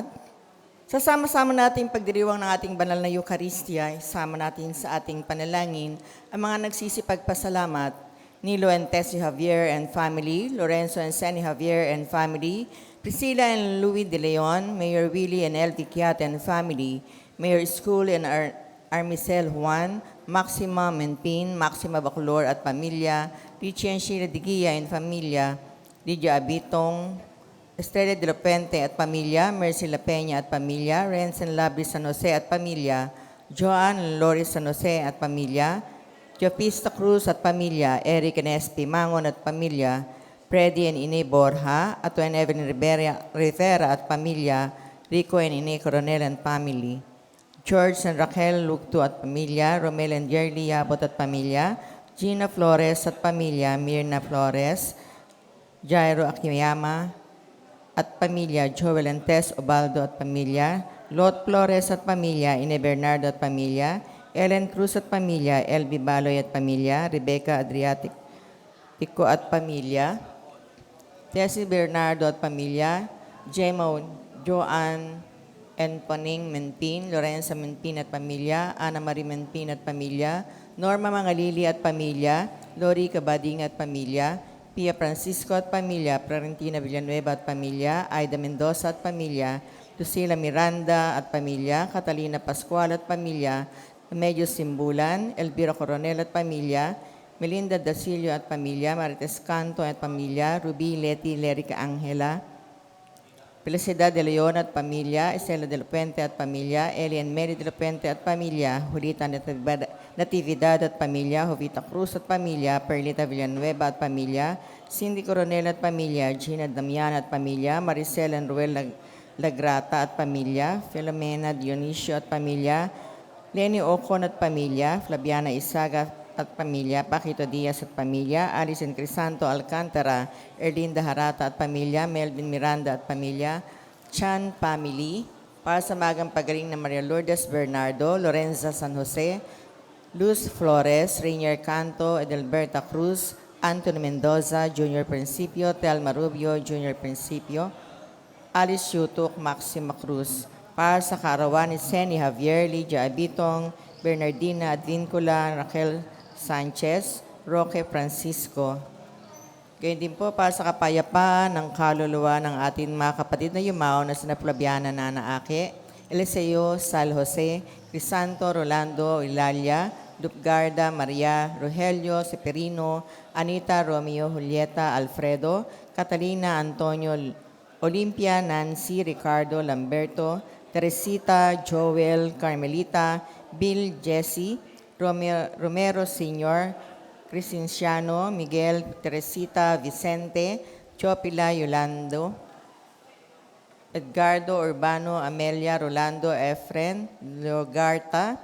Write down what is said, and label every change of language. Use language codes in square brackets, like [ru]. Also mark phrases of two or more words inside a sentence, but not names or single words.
[tl] Sasama-sama natin pagdiriwang ng ating banal na Eucharistia, sama natin sa ating panalangin ang mga nagsisipagpasalamat ni Lo and Tessie Javier [en] and family, [tl] Lorenzo and Senny Javier [en] and family, [tl] Priscilla and Louis De Leon, Mayor Willie and Elvie Kiat [en] and family, [tl] Mayor School and Armicel Juan, Maxima Menpin, Maxima Bacolor at pamilya, Richie and Sheila Digia and familia, Lydia Abitong, Estrella de la Puente at pamilya, Mercy La Peña at pamilya, Renzen Labri San Jose at pamilya, Joanne Lori San Jose at pamilya, Jopista Cruz at pamilya, Eric Nespi Mangon at pamilya, Freddy and Ine Borja, at Evelyn Rivera at pamilya, Rico and Ine Coronel [en] and family, [tl] George and Raquel Lugto at pamilya, Romel and Jerly Yabot at pamilya, Gina Flores at pamilya, Mirna Flores, Jairo Akiyama at pamilya, Joel and Tess Obaldo at pamilya, Lot Flores at pamilya, Ine Bernardo at pamilya, Ellen Cruz at pamilya, LB Baloy at pamilya, Rebecca Adriatico at pamilya, Tessie Bernardo at pamilya, Jemo Joanne and Paning Menpin, Lorenza Menpin at pamilya, Ana Marie Menpin at pamilya, Norma Mangalili at pamilya, Lori Cabading at pamilya, Pia Francisco at pamilya, Florentina Villanueva at pamilya, Aida Mendoza at pamilya, Lucila Miranda at pamilya, Catalina Pascual at pamilya, Medyo Simbulan, Elvira Coronel at pamilya, Melinda Dasilio at pamilya, Marites Canto at pamilya, Ruby Leti Lerica Angela, Felicidad de Leon at pamilya, Estela de la Puente at pamilya, Elian Mary de la Puente at pamilya, Julita Natividad at pamilya, Jovita Cruz at pamilya, Perlita Villanueva at pamilya, Cindy Coronel at pamilya, Gina Damian at pamilya, Maricel and Ruel Lagrata at pamilya, Filomena Dionisio at pamilya, Lenny Ocon at pamilya, Flaviana Isaga at pamilya, Paquito Diaz at pamilya, Alison Crisanto Alcantara, Erlinda Harata at pamilya, Melvin Miranda at pamilya, Chan family, para sa magang pagaling na Maria Lourdes Bernardo, Lorenza San Jose, Luz Flores, Rainier Canto, Edelberta Cruz, Anthony Mendoza, Junior Principio, Telma Rubio, Junior Principio, Alice Yutuk, Maxima Cruz. Para sa kaarawan ni Seni Javier, Lydia Abitong, Bernardina Advincula, Raquel Sanchez, Roque Francisco. Gayun din po para sa kapayapaan ng kaluluwa ng ating mga kapatid na yumao na sina Flaviana Nana Ake, Eliseo Sal Jose, Crisanto Rolando Ilalia, Dupgarda Maria, Rogelio Seperino, Anita Romeo Julieta Alfredo, Catalina Antonio Olimpia Nancy Ricardo Lamberto, Teresita Joel Carmelita, Bill Jesse, Romero Sr., Crescenciano, Miguel, Teresita, Vicente, Chopila, Yolando, Edgardo Urbano, Amelia, Rolando, Efren, Logarta,